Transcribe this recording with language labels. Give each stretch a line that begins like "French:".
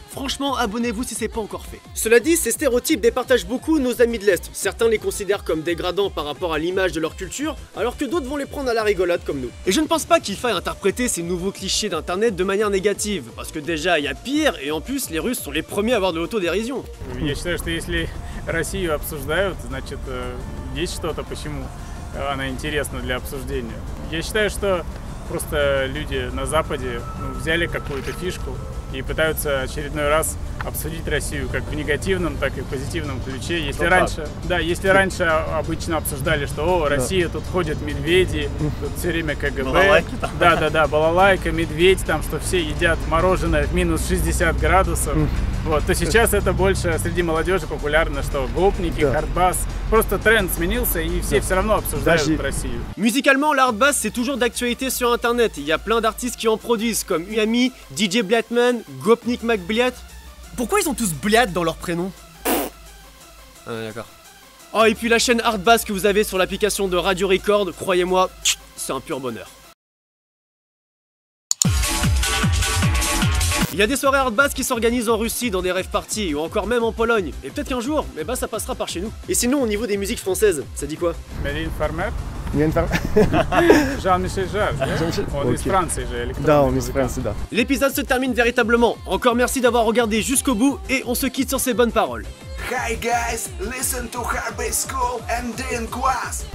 French: Franchement, abonnez-vous si c'est pas encore fait. Cela dit, ces stéréotypes départagent beaucoup nos amis de l'Est. Certains les considèrent comme dégradants par rapport à l'image de leur culture, alors que d'autres vont les prendre à la rigolade comme nous. Et je ne pense pas qu'il faille interpréter ces nouveaux clichés d'internet de manière négative, parce que déjà il y a pire, et en plus les Russes sont les premiers à avoir de l'autodérision.
Russian: Я считаю, что если Россию обсуждают, значит есть что-то, почему она интересна для обсуждения. Я считаю, что просто люди на Западе взяли какую-то фишку и пытаются очередной раз обсудить Россию как в негативном, так и в позитивном ключе. Если раньше, да, если раньше обычно обсуждали, что о, Россия, тут ходят медведи, тут все время КГБ, да, балалайка, медведь, там, что все едят мороженое в минус 60 градусов, вот, то сейчас это больше среди молодежи популярно, что гопники, хардбас, просто тренд сменился и все все равно обсуждают Россию.
French: Musicalement, le hardbass c'est toujours d'actualité sur internet. Il y a plein d'artistes qui en produisent comme Uyami, DJ Blatman, Gopnik McBliat. Pourquoi ils ont tous Bliat dans leur prénom? Ah d'accord. Oh et puis la chaîne Hardbass que vous avez sur l'application de Radio Record, croyez-moi, c'est un pur bonheur. Il y a des soirées Hardbass qui s'organisent en Russie dans des rave parties ou encore même en Pologne. Et peut-être qu'un jour, ça passera par chez nous. Et sinon au niveau des musiques françaises, ça dit quoi? Mélanie Farmer. Jean-Michel Jarre, on est français,
Russian: Да, он из Франции, да.
French: L'épisode se termine véritablement. Encore merci d'avoir regardé jusqu'au bout et on se quitte sur ces bonnes paroles.
English: Hi guys, listen to Hardbass School and Dean Quas.